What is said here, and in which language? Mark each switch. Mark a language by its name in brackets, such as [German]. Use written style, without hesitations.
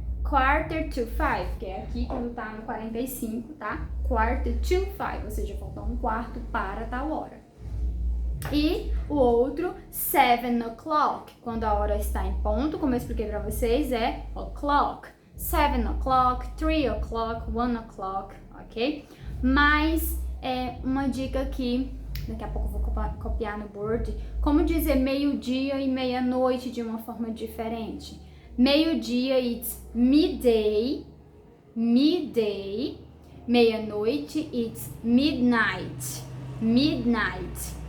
[Portuguese] 4:45, que é aqui quando tá no 45, tá? 4:45, ou seja, falta um quarto para tal hora. E o outro, 7 o'clock, quando a hora está em ponto, como eu expliquei para vocês, é o'clock. [English] 7 o'clock, 3 o'clock, 1 o'clock, ok? [Portuguese] Mas uma dica aqui, daqui a pouco eu vou copiar no board, como dizer meio-dia e meia-noite de uma forma diferente. Meio-dia, [English] it's midday, midday. [Portuguese] Meia-noite, [English] it's midnight, midnight.